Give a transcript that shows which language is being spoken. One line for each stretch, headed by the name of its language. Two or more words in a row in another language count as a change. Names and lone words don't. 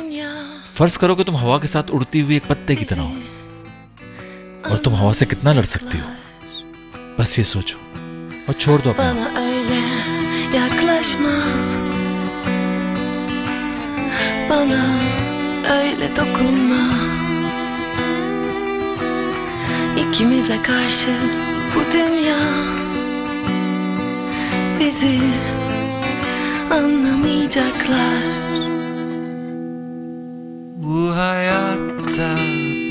Hindi: फर्ज करो कि तुम हवा के साथ उड़ती हुई एक पत्ते की तरह हो, और तुम हवा से कितना लड़ सकती हो। बस ये सोचो और छोड़ दो अपने आप।
Turkish: İkimize karşı bu dünya bizi anlamayacaklar. Bu hayatta